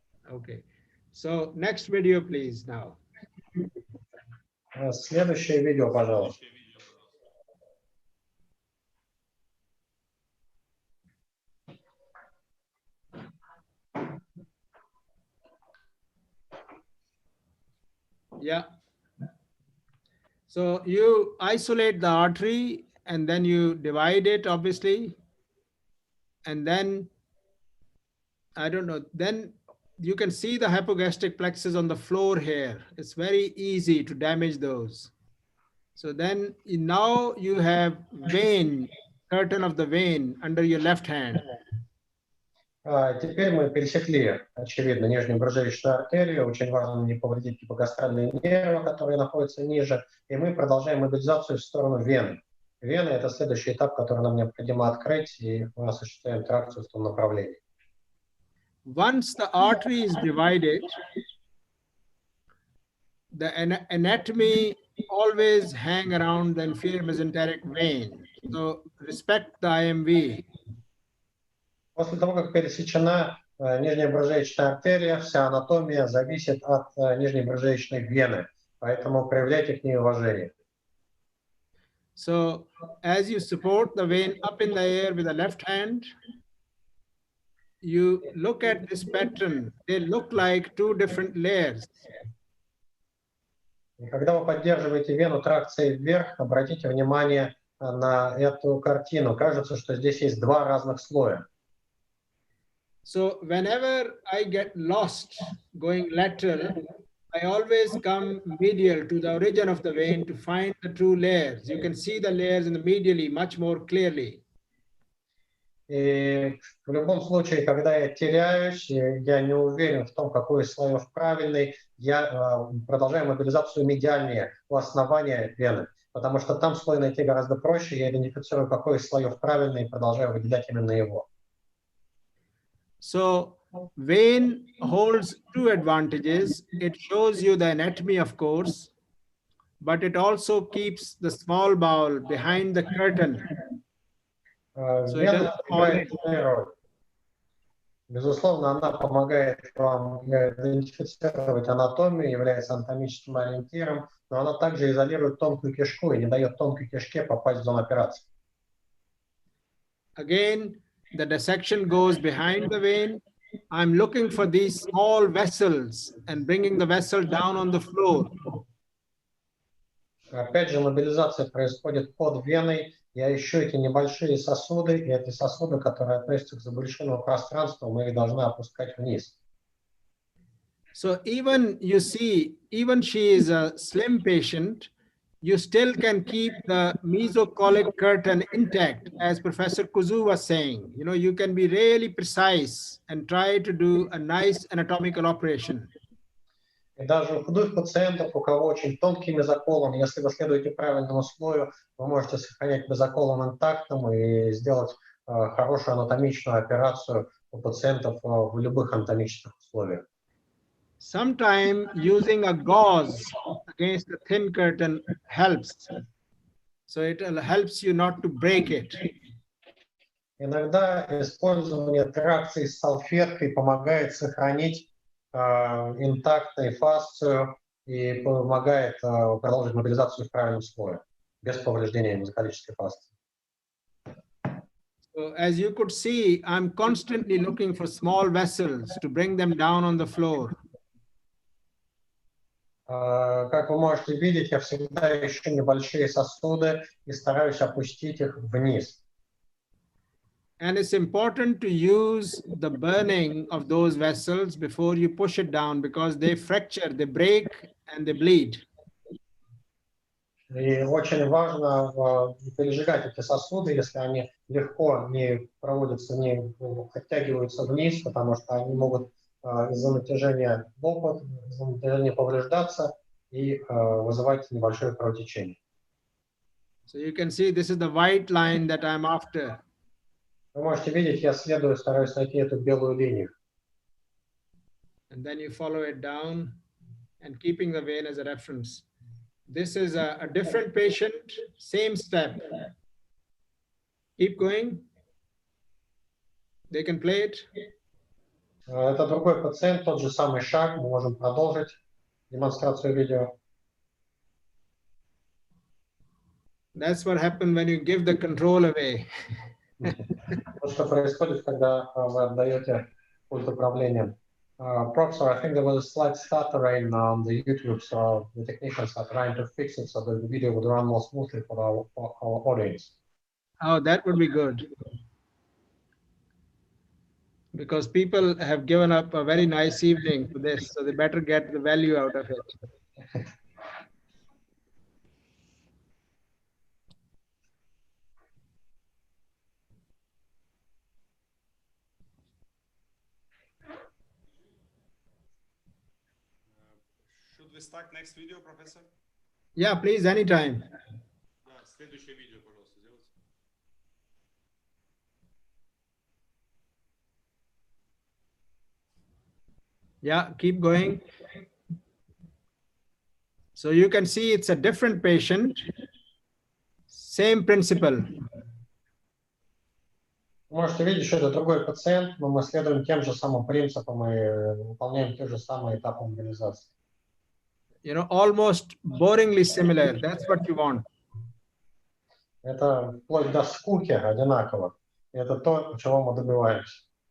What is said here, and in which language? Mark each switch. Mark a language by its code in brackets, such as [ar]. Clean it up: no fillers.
[en] Okay. So next video, please, now. [ru] Следующее видео, пожалуйста. [en] Yeah. So you isolate the artery and then you divide it, obviously. And then, I don't know, then you can see the hypogastric plexus on the floor here. It's very easy to damage those. So then now you have vein, curtain of the vein under your left hand. [ru] Теперь мы пересекли, очевидно, нижнюю брюшную артерию. Очень важно не повредить гипогастральные нервы, которые находятся ниже. И мы продолжаем мобилизацию в сторону вены. Вена – это следующий этап, который нам необходимо открыть, и мы осуществляем тракцию в том направлении. [en] Once the artery is divided, the anatomy always hang around the inferior mesenteric vein. So respect the IMV. [ru] После того, как пересечена нижняя брюшная артерия, вся анатомия зависит от нижней брюшной вены, поэтому проявляйте к ней уважение. [en] So as you support the vein up in the air with the left hand, you look at this pattern. They look like two different layers. [ru] И когда вы поддерживаете вену тракцией вверх, обратите внимание на эту картину. Кажется, что здесь есть два разных слоя. [en] So whenever I get lost going lateral, I always come medial to the origin of the vein to find the true layers. You can see the layers in the medially much more clearly. [ru] И в любом случае, когда я теряюсь, я не уверен в том, какой из слоев правильный, я продолжаю мобилизацию медиальнее у основания вены. потому что там слой найти гораздо проще. Я идентифицирую, какой из слоев правильный, и продолжаю выделять именно его. [en] So vein holds two advantages. It shows you the anatomy, of course, but it also keeps the small bowel behind the curtain. So it doesn't fall. [ru] Безусловно, она помогает вам идентифицировать анатомию, является анатомическим ориентиром, но она также изолирует тонкую кишку и не дает тонкой кишке попасть в зону операции. [en] Again, the dissection goes behind the vein. I'm looking for these small vessels and bringing the vessel down on the floor. [ru] Опять же, мобилизация происходит под веной. Я ищу эти небольшие сосуды, и эти сосуды, которые относятся к забрюшинному пространству, мы их должны опускать вниз. [en] So even you see, even she is a slim patient, you still can keep the mesocolic curtain intact, as Professor Kuzu was saying. You know, you can be really precise and try to do a nice anatomical operation. [ru] И даже у худых пациентов, у кого очень тонкий мезоколон, если вы следуете правильному слою, вы можете сохранять мезоколон интактным и сделать хорошую анатомичную операцию у пациентов в любых анатомических условиях. [en] Sometimes using a gauze against the thin curtain helps. So it helps you not to break it. [ru] Иногда использование тракции с салфеткой помогает сохранить интактной фасцию и помогает продолжить мобилизацию в правильном слое, без повреждения мезоколической фасции. [en] So as you could see, I'm constantly looking for small vessels to bring them down on the floor. [ru] Как вы можете видеть, я всегда ищу небольшие сосуды и стараюсь опустить их вниз. [en] And it's important to use the burning of those vessels before you push it down, because they fracture, they break, and they bleed. [ru] И очень важно пережигать эти сосуды, если они легко не проводятся, не оттягиваются вниз, потому что они могут из-за натяжения лопат, из-за натяжения повреждаться и вызывать небольшое кровотечение. [en] So you can see this is the white line that I'm after. [ru] Вы можете видеть, я следую, стараюсь найти эту белую линию. [en] And then you follow it down and keeping the vein as a reference. This is a different patient, same step. Keep going. They can play it. [ru] Это другой пациент, тот же самый шаг. Мы можем продолжить демонстрацию видео. [en] That's what happens when you give the control away. [ru] Вот что происходит, когда вы отдаете пульт управления. [en] Professor, I think there was a slight stuttering on the YouTube, so the technicians are trying to fix it so that the video would run more smoothly for our audience. Oh, that would be good. Because people have given up a very nice evening for this, so they better get the value out of it. Should we start next video, Professor? Yeah, please, anytime. [ru] Да, следующее видео, пожалуйста, сделайте. [en] Yeah, keep going. So you can see it's a different patient, same principle. [ru] Вы можете видеть, что это другой пациент, но мы следуем тем же самым принципам и выполняем те же самые этапы мобилизации. [en] You know, almost boringly similar. That's what you want. [ru] Это вплоть до скуки одинаково. И это то, чего мы добиваемся.